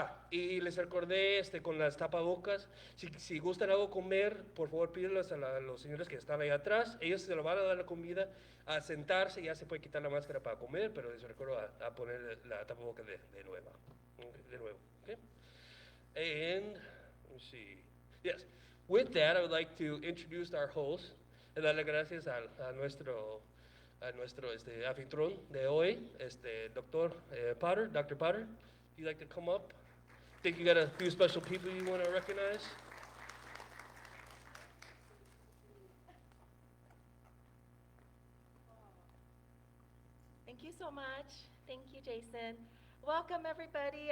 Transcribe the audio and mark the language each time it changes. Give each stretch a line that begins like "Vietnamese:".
Spanish: Y les recordé con las tapabocas. Si gustan algo comer, por favor pídanlos a los señores que están ahí atrás. Ellos se lo van a dar la comida, a sentarse. Ya se puede quitar la máscara para comer, pero les recuerdo a poner la tapaboca de nuevo. De nuevo.
English: Okay? And let me see. Yes. With that, I would like to introduce our host.
Spanish: Darle gracias a nuestro anfitrión de hoy, Dr.
English: Potter. Dr. Potter, if you'd like to come up. I think you got a few special people you want to recognize. Thank you so much. Thank you, Jason. Welcome, everybody.